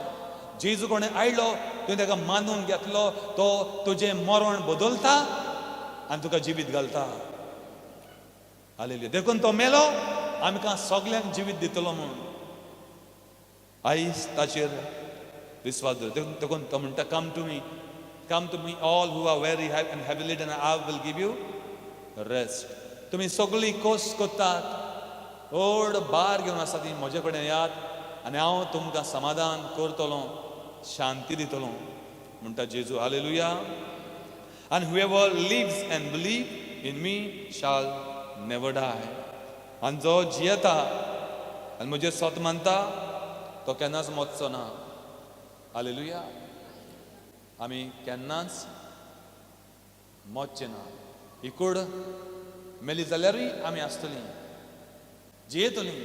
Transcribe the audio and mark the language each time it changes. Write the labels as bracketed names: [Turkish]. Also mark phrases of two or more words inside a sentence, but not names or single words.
[Konkani] जेजू कोणें आयलो, तुवें ताका मानून घेतलो, तो तुजें मरण बदलता आनी तुका जिवीत घालता. हालेलुया. देखून तो मेलो आमकां सगळ्यांक जिवीत दितलो म्हूण. आयज ताचेर विस्वास दवर. देखून तो म्हणटा, [English] come to me all who are weary and heavy laden, I will give you rest. [Konkani] तुम्ही सगळी कोस कोत्तात, व्हड बार घेवन आसा ती म्हजे कडेन यात आनी हांव तुमकां समाधान करतलो, शांती दितलो म्हणटा जेजू. हालेलुया. [English] And whoever lives and believe in me shall never die. [Konkani] आनी जो जियेता आनी म्हजेर स्वत मानता तो केन्नाच मोचचो ना. हालेलुया. आमी केन्नाच मोचचे ना. ही कूड मेली जाल्यारूय आमी आसतलीं, जियेतलीं.